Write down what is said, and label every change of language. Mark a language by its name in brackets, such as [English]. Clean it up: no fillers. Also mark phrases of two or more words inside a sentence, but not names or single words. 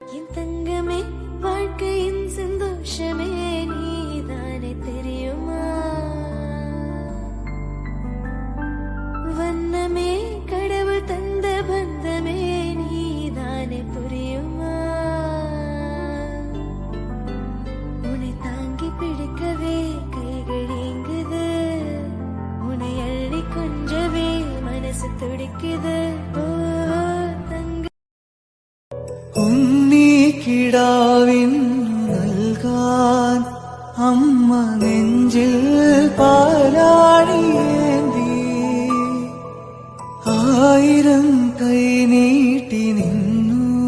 [Tamil] என் தங்கமே வாழ்க்கையின் சந்தோஷமே நீதானே தெரியுமா வண்ணமே கடவுள் தந்த பந்தமே நீதானே புரியுமா உன்னை தாங்கி பிடிக்கவே கைகள் ஏங்குது உன்னை அள்ளி கொஞ்சவே [Malayalam] മനസ്സ് തുടിക്കുത് ഉണ്ണി കിടാവിൻ നൽകാൻ അമ്മ നെഞ്ചിൽ പാലാടിയേന്തി ആയിരം കൈ നീട്ടി നിന്നു